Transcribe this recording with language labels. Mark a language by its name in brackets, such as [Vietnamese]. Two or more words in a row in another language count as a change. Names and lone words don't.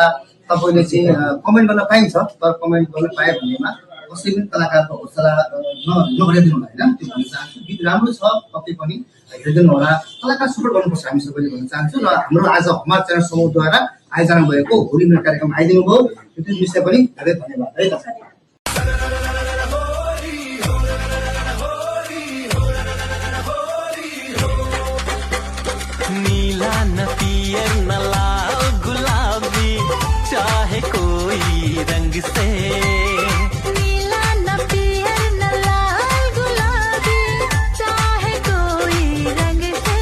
[Nepali] तपाईँले चाहिँ कमेन्ट गर्न पाइन्छ, तर कमेन्ट गर्न पायो भनेमा कसै पनि कलाकारको हौसला नघटाइदिनु होला, होइन? त्यो भन्न चाहन्छु। गीत राम्रो छ, तपाईँ पनि हेरिदिनु होला। कलाकार सपोर्ट गर्नुपर्छ हामी सबैले भन्न चाहन्छु। र हाम्रो आज हमार च्यानल समूहद्वारा आयोजना भएको होली मिलन कार्यक्रम आइदिनु भयो, त्यो विषय पनि धेरै धन्यवाद, है त? [Bhojpuri] नीला न पियर न लाल गुलाबी चाहे कोई रंग से नीला न पियर न लाल गुलाबी चाहे कोई रंग से